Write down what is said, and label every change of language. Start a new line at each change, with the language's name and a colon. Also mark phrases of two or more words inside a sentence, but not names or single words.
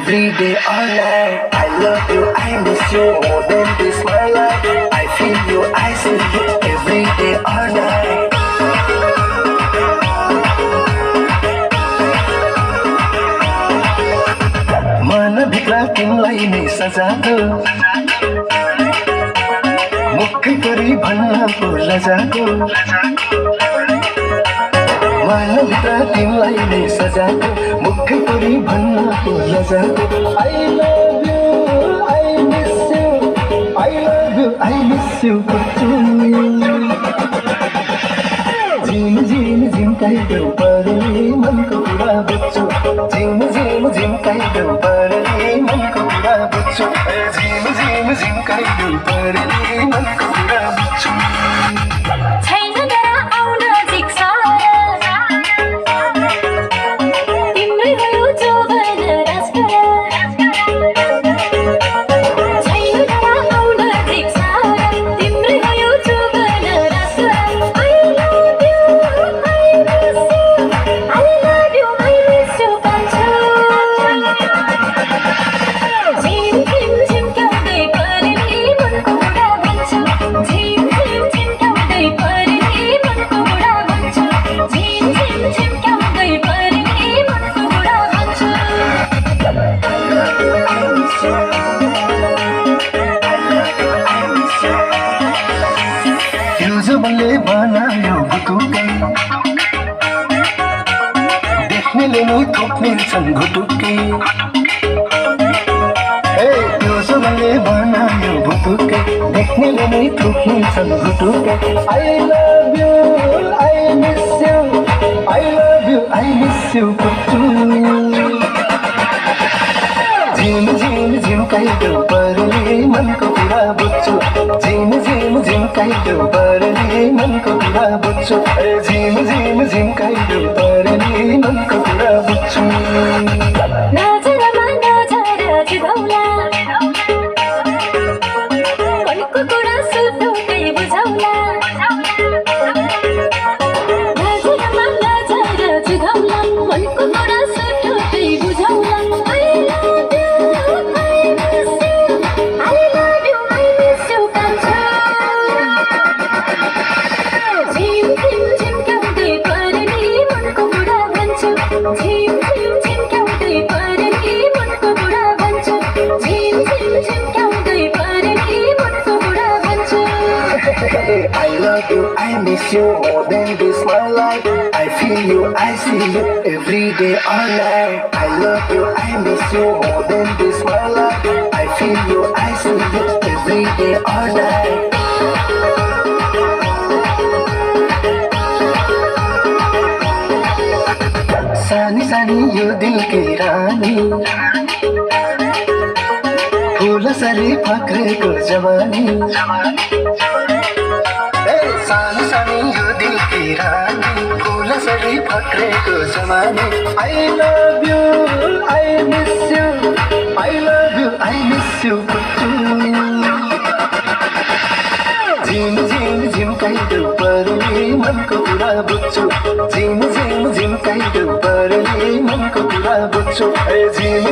English: day or night. I love you, I miss you more than this my life. I feel you, I see you every day or night.
Nepali: मनभित्र तिमीलाई नै सजाको मुखै गरी भन्न पो लजाको मनभित्र तिमीलाई नै सजाको मुखै गरी भन्न पो लजाको
English: I love you, I miss you, I love you, I miss you
Nepali: झिम झिम झिम्काइदेऊ परले मनको कुरा बुझ्छु झिम झिम झिम्काइदेऊ परले मनको कुरा बुझ्छु झिम झिम झिम्काइदेऊ परले मनको कुरा बुझ्छु छैन जरा आउन जिक्सारा तिम्रै भयो जोवन राजकरा छैन जरा आउन जिक्सारा तिम्रै भयो जोवन राजकरा
English: I love you, I miss you,
Nepali: पान्छौ झिम झिम झिम्काउँदै परले मनको कुरा भन्छौ झिम झिम झिम्काउँदै परले मनको कुरा भन्छौ झिम झिम झिम्काउँदै परले मनको कुरा भन्छौ युजमले बनायो गुटुकै देख्नेले नै थोक्ने छन् घुटुकै युजमले बनायो गुटुकै देख्नेले नै थोक्ने छन् घुटुकै
English: I love you, I miss you, I love you, I miss you
Nepali: झिम झिम झिम्काइदेऊ परले मनको कुरा बुझ्छु झिम झिम झिम्काइदेऊ परले मनको कुरा बुझ्छु झिम झिम झिम्काइदेऊ परले मनको कुरा बुझ्छु नजरमा नजर जिधौला मनको कुरा सुटुकै बुझौला नजरमा नजर जिधौला मनको कुरा सुटुकै बुझौला
English: I love you, I miss you,
Nepali: पान्छौ झिम झिम झिम्काउँदै परले मनको कुरा भन्छौ झिम झिम झिम्काउँदै परले मनको कुरा भन्छौ झिम झिम झिम्काउँदै परले मनको कुरा भन्छौ
English: I love you, I miss you more than this my life. I feel you, I see you every day or night. I love you, I miss you more than this my life. I feel you, I see you every day or night.
Nepali: सानी सानी यो
Hindi: दिल की रानी
Nepali: फूल सरी फक्रेको जवानी सानी सानी यो दिल की रानी फूल सरी फक्रेको जवानी
English: I love you, I miss you, I love you, I miss you
Nepali: झिम झिम झिम्काइदेऊ परले मनको कुरा बुझ्छु झिम झिम झिम्काइदेऊ परले मनको कुरा बुझ्छु